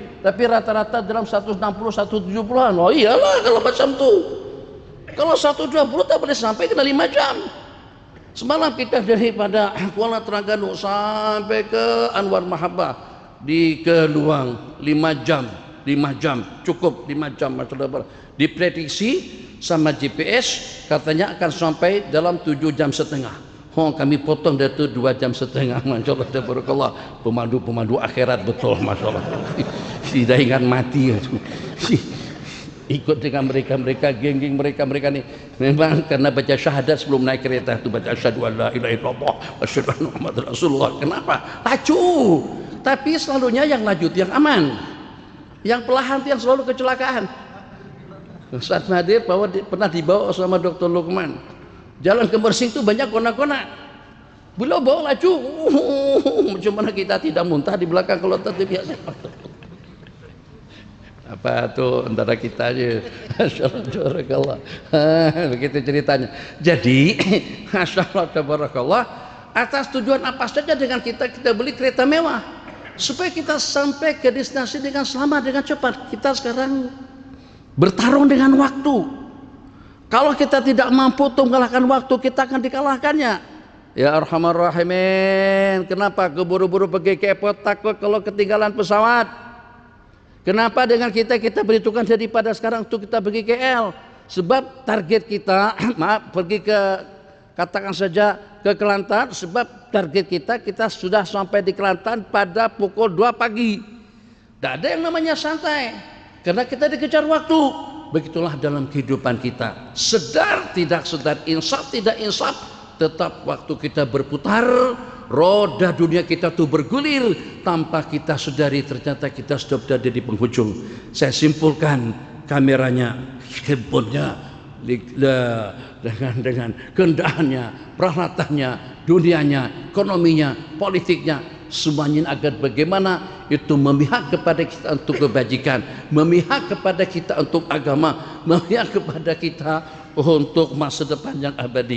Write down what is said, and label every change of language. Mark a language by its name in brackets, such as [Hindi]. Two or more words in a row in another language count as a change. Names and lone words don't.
[Malay] Tapi rata-rata dalam 160, 170-an. Oh iyalah kalau macam tu. Kalau 120 tak boleh sampai kena 5 jam. Semalam kita daripada Kuala Terengganu sampai ke Anwar Mahabbah di Keluang 5 jam. 5 jam cukup, 5 jam diprediksi sama GPS katanya akan sampai dalam 7 jam setengah. Kami potong dari itu 2 jam setengah. [Arabic] ما شاء الله، تبارك الله. [Malay] Pemandu akhirat betul, [Arabic] ما شاء الله. [Malay] Tidak ingat mati. Ikut dengan mereka geng-geng mereka nih. Memang karena baca syahadat sebelum naik kereta itu, baca [Arabic] أشهد أن لا إله إلا الله وأشهد أن محمدا رسول الله. [Malay] Kenapa? Laju. Tapi selalunya yang laju itu yang aman. Yang pelahan itu yang selalu kecelakaan. Ustaz Mahathir pernah dibawa sama Dr. Lukman. Jalan ke Mersing itu banyak kona-kona. Beliau bawa laju. Macam mana kita tidak muntah di belakang kalau tadi biasa. Apa tuh antara kita aja. Masyaallah. Begitu ceritanya. Jadi, masyaallah, atas tujuan apa saja dengan kita beli kereta mewah. Supaya kita sampai ke destinasi dengan selamat, dengan cepat. Kita sekarang bertarung dengan waktu. Kalau kita tidak mampu untuk mengalahkan waktu, kita akan dikalahkannya. [Arabic] يا أرحم الراحمين, [Malay] kenapa keburu-buru pergi ke airport takut kalau ketinggalan pesawat? Kenapa dengan kita berhitungkan daripada sekarang untuk kita pergi ke KL? Sebab target kita, pergi ke, katakan saja ke Kelantan, sebab target kita sudah sampai di Kelantan pada pukul 2 pagi. Tidak ada yang namanya santai, karena kita dikejar waktu. Begitulah dalam kehidupan kita. Sedar, tidak sedar, insaf, tidak insaf, tetap waktu kita berputar, roda dunia kita tuh bergulir tanpa kita sadari ternyata kita sudah berada di penghujung. Saya simpulkan, kameranya, handphonenya, dengan kehendaannya, peralatannya, dunianya, ekonominya, politiknya, semuanya agar bagaimana itu memihak kepada kita untuk kebajikan, memihak kepada kita untuk agama, memihak kepada kita untuk masa depan yang abadi.